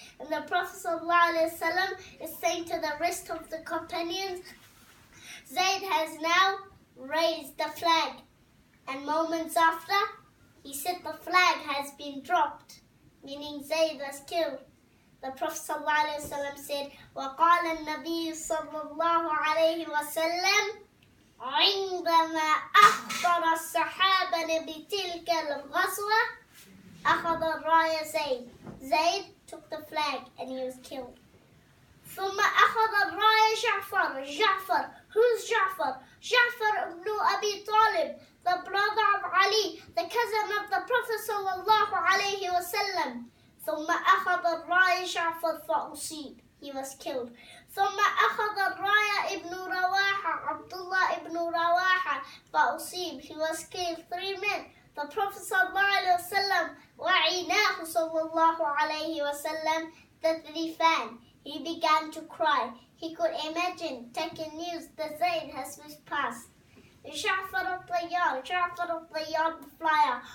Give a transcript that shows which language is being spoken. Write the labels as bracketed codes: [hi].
[en] the Prophet ﷺ is saying to the rest of the companions, Zayd has now raised the flag, and moments after, he said the flag has been dropped, meaning Zayd was killed. The Prophet ﷺ said, [ar] وَقَالَ النَّبِيُّ صَلَّى اللَّهُ عَلَيْهِ وَسَلَّمَ عندما أخبر الصحابة بتلك الغزوة أخذ الراية زيد. [en] Zayd took the flag and he was killed. [ar] ثم أخذ الراية جعفر. [en] Who's Ja'far? Ja'far ibn Abi Talib, the brother of Ali, the cousin of the Prophet sallallahu alayhi wa sallam. [ar] ثم أخذ الراية جعفر فأصيب. [en] He was killed. [ar] ثم أخذ الراية ابن رواحة, Abdullah ibn Rawaha, فأصيب. [en] He was killed. 3 men. The Prophet sallallahu alayhi wa sallam [ar] وعيناه صلى الله عليه وسلم تذرفان. [en] He began to cry. He could imagine taking news that Zayd has passed. Ja'far al-Tayyar, the flyer.